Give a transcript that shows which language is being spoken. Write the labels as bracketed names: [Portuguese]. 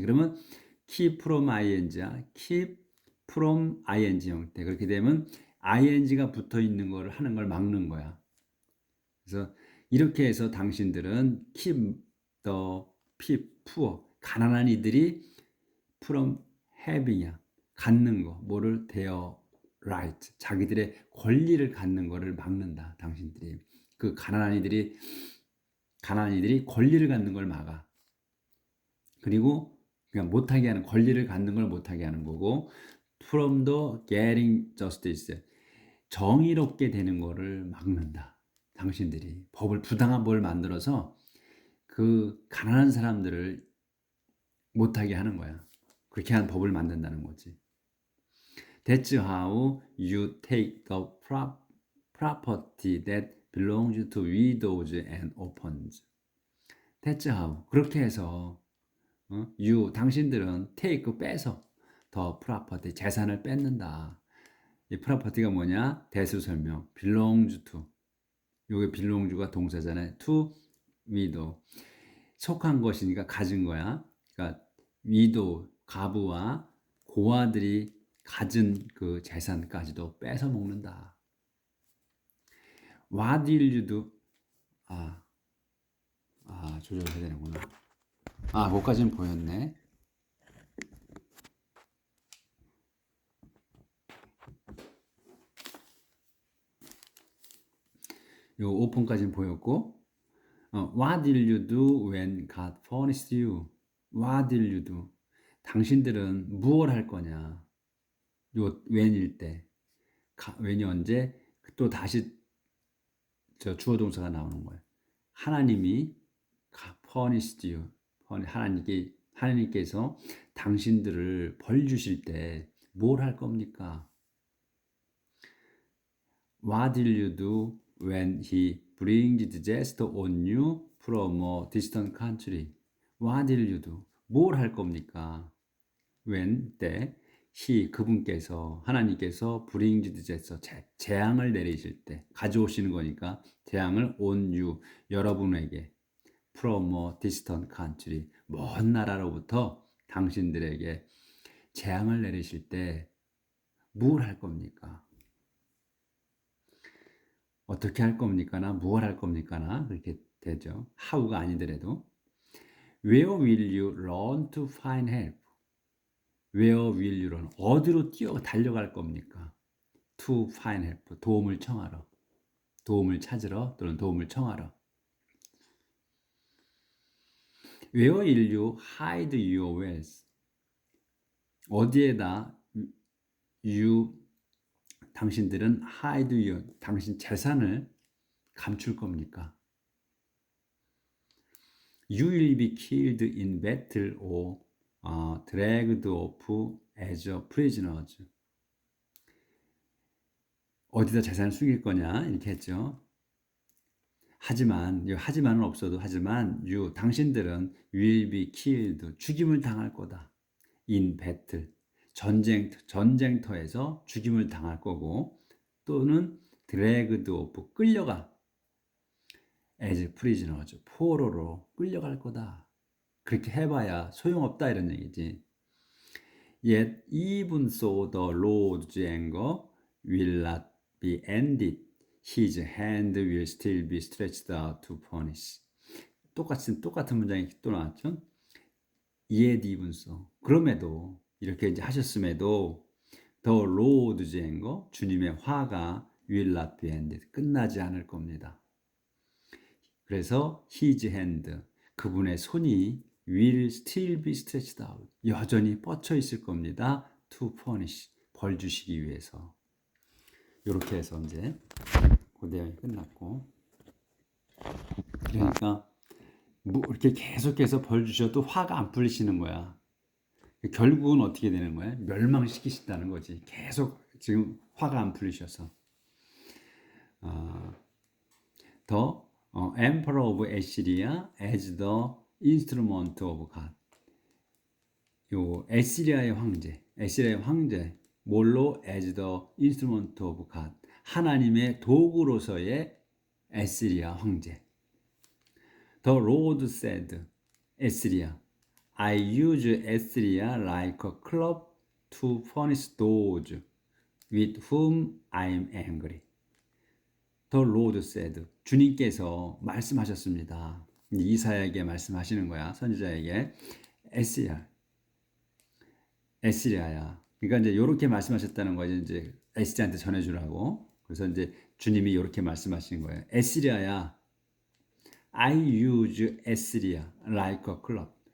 [Korean] 그러면 [English] keep from ing [Korean] 야. keep from ing 형태. 그렇게 되면 ing가 붙어 있는 거를 하는 걸 막는 거야. 그래서 이렇게 해서 당신들은 [English] keep the poor [Korean] 가난한 이들이 [English] from having [Korean] 이야. 갖는 거 뭐를 대어 [English] right, [Korean] 자기들의 권리를 갖는 것을 막는다. 당신들이 그 가난한 이들이 권리를 갖는 걸 막아. 그리고 그냥 못하게 하는 권리를 갖는 걸 못하게 하는 거고, [English] from the getting justice, [Korean] 정의롭게 되는 거를 막는다. 당신들이 부당한 법을 만들어서 그 가난한 사람들을 못하게 하는 거야. 그렇게 한 법을 만든다는 거지. [English] That's how you take the property that belongs to widows and orphans. That's how. [Korean] 그렇게 해서 당신들은 [English] take [Korean] 빼서 [English] the property [Korean] 재산을 뺏는다. 이 property가 뭐냐? 대수 설명. [English] belongs to. [Korean] 요게 belong가 동사잖아요. [English] to widow. [Korean] 속한 것이니까 가진 거야. 그러니까 widow 가부와 고아들이 가진 그 재산까지도 뺏어 먹는다. [English] What will you do? [Korean] 아, 조절해야 되는구나. 그거까지는 보였네. 요 오픈까지는 보였고, [English] What did you do when God punished you? What did you do? [Korean] 당신들은 무엇 할 거냐? 요 when일 때, when이 언제? 또 다시 저 주어 동사가 나오는 거예요. 하나님이 [English] punished you. [Korean] 하나님께서 당신들을 벌 주실 때 뭘 할 겁니까? [English] What did you do when he brings disaster on you from a distant country? What did you do? [Korean] 뭘 할 겁니까? when 때 그분께서 하나님께서 [English] brings disaster [Korean] 재앙을 내리실 때 가져오시는 거니까 재앙을 [English] on you [Korean] 여러분에게 [English] from a distant country [Korean] 먼 나라로부터 당신들에게 재앙을 내리실 때 뭘 할 겁니까? 어떻게 할 겁니까나 무엇 할 겁니까나 그렇게 되죠. [English] how가 [Korean] 아니더라도 [English] where will you run to find help? where will you run? [Korean] 어디로 달려갈 겁니까? [English] to find help [Korean] 도움을 청하러 도움을 찾으러 또는 도움을 청하러 [English] where will you hide your wealth? [Korean] 어디에다 당신들은 [English] hide your [Korean] 당신 재산을 감출 겁니까? [English] You will be killed in battle or dragged off as a prisoner. [Korean] 어디다 재산을 숨길 거냐 이렇게 했죠. 하지만은 없어도 당신들은 [English] will be killed [Korean] 죽임을 당할 거다. [English] in battle [Korean] 전쟁터에서 죽임을 당할 거고 또는 [English] dragged off [Korean] 끌려가 [English] as prisoner [Korean] 포로로 끌려갈 거다. 그렇게 해봐야 소용없다 이런 얘기지. [English] Yet even so the Lord's anger will not be ended. His hand will still be stretched out to punish. [Korean] 똑같은 문장이 또 나왔죠. [English] Yet even so. [Korean] 그럼에도 이렇게 이제 하셨음에도 [English] the Lord's anger [Korean] 주님의 화가 [English] will not be ended. [Korean] 끝나지 않을 겁니다. 그래서 [English] his hand [Korean] 그분의 손이 [English] will still be stretched out. [Korean] 여전히 뻗쳐 있을 겁니다. [English] to punish. [Korean] 벌 주시기 위해서. 이렇게 해서 이제 그 내용이 끝났고. 그러니까 이렇게 계속해서 벌 주셔도 화가 안 풀리시는 거야. 결국은 어떻게 되는 거야? 멸망시키신다는 거지. 계속 지금 화가 안 풀리셔서. [English] The Emperor of Assyria as the instrument of God. [Korean] 요 에시리아의 황제 뭘로 [English] as the instrument of God [Korean] 하나님의 도구로서의 에시리아 황제. [English] The Lord said, 에시리아, I use Assyria like a club to punish those with whom I am angry. The Lord said, [Korean] 주님께서 말씀하셨습니다. 이사야에게 말씀하시는 거야, 선지자에게. 에시리아야. 그러니까 이제 이렇게 말씀하셨다는 거예요. 이제 에시리아한테 전해주라고. 그래서 이제 주님이 이렇게 말씀하시는 거예요. [English] 에시리아야, I use Assyria like a club.